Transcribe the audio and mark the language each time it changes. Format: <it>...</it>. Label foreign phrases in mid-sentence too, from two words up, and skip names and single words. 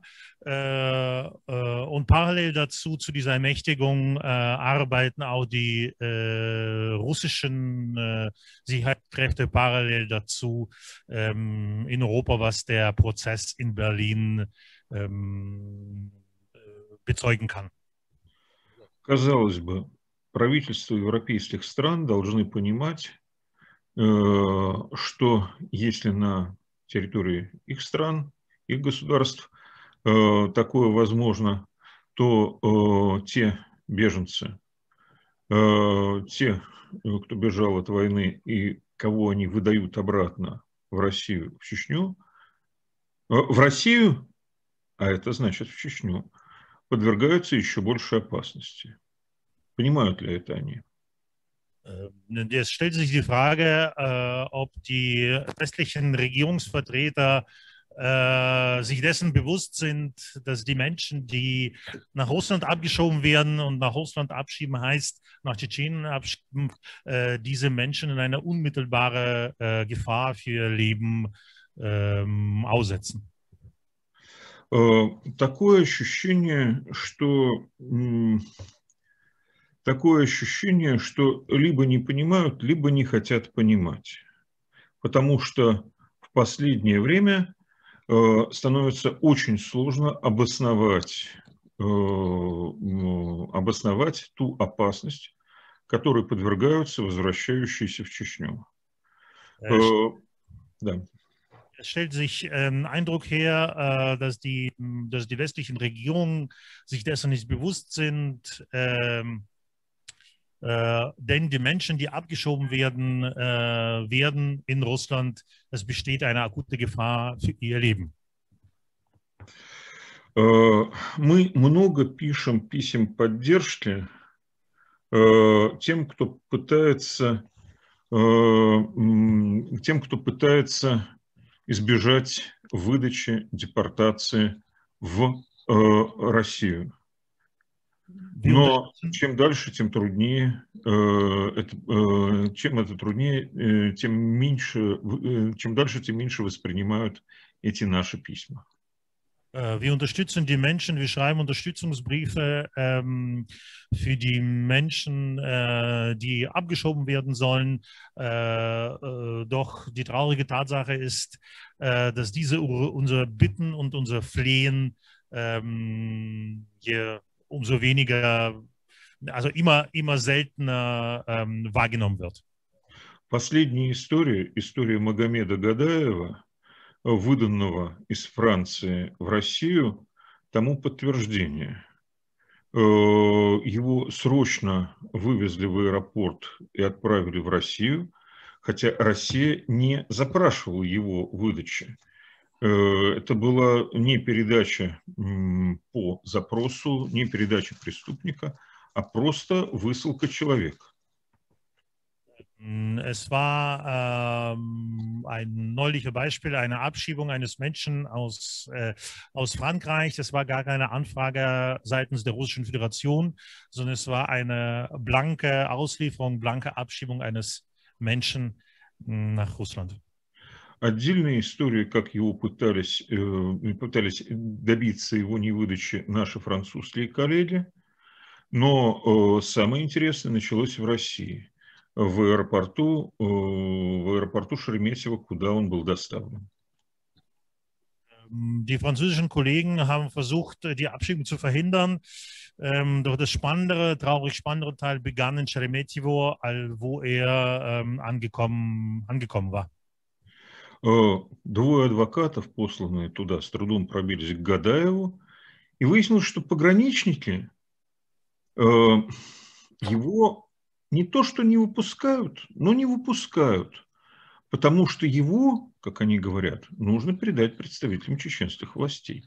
<de>Und parallel dazu, zu dieser Ermächtigung, arbeiten auch die russischen Sicherheitskräfte parallel dazu in Europa, was der Prozess in Berlin bezeugen kann.</de> <ru>Казалось бы, правительства европейских стран должны понимать, что если на территории их стран, их государств такое возможно, то те беженцы, те, кто бежал от войны и кого они выдают обратно в Россию, в Чечню, а это значит в Чечню, подвергаются еще большей опасности. Понимают ли это они?</ru> <de>Jetzt stellt sich die Frage, ob die westlichen Regierungsvertreter sich dessen bewusst sind, dass die Menschen, die nach Russland abgeschoben werden, und nach Russland abschieben heißt, nach Tschetschenien abschieben, diese Menschen in eine unmittelbare Gefahr für ihr Leben aussetzen.</de> <ru>Такое ощущение, что либо не понимают, либо не хотят понимать. Потому что в последнее время становится очень сложно обосновать ту опасность, которой подвергаются возвращающиеся в Чечню. Да.</ru> <de>Es stellt sich Eindruck her, dass die westlichen Regierungen sich dessen nicht bewusst sind, denn die Menschen, die abgeschoben werden in Russland, es besteht eine akute Gefahr für ihr Leben.</de> <ru>Мы много пишем писем поддержки тем, кто пытается избежать выдачи, депортации в Россию. Но чем дальше, тем труднее, чем дальше, тем меньше воспринимают эти наши письма.</ru> <de>Wir unterstützen die Menschen, wir schreiben Unterstützungsbriefe für die Menschen, die abgeschoben werden sollen. Doch die traurige Tatsache ist, dass diese unsere Bitten und unser Flehen umso weniger, also immer seltener wahrgenommen wird.</de> <ru>Последняя история Магомеда Гадаева, выданного из Франции в Россию, тому подтверждение. Его срочно вывезли в аэропорт и отправили в Россию. хотя Россия не запрашивала его выдачи. Это была не передача по запросу, не передача преступника, а просто высылка человека.</ru> <de>Es war ein neuliches Beispiel, eine Abschiebung eines Menschen aus Frankreich. Das war gar keine Anfrage seitens der Russischen Föderation, sondern es war eine blanke Auslieferung, blanke Abschiebung eines Menschen nach Russland.</de> <ru>Отдельная история, как его пытались добиться его невыдачи наши французские коллеги, но самое интересное началось в России, в аэропорту Шереметьево, куда он был доставлен.</ru> <de>Die französischen Kollegen haben versucht, die Abschiebung zu verhindern. Doch das traurig spannendere Teil begann in Sheremetyevo, wo er angekommen war.</de> <ru>Двое адвокатов, посланные туда, с трудом пробились к Гадаеву, и выяснилось, что пограничники его не то что не выпускают, но не выпускают, потому что его, как они говорят, нужно передать представителям чеченских властей.</ru>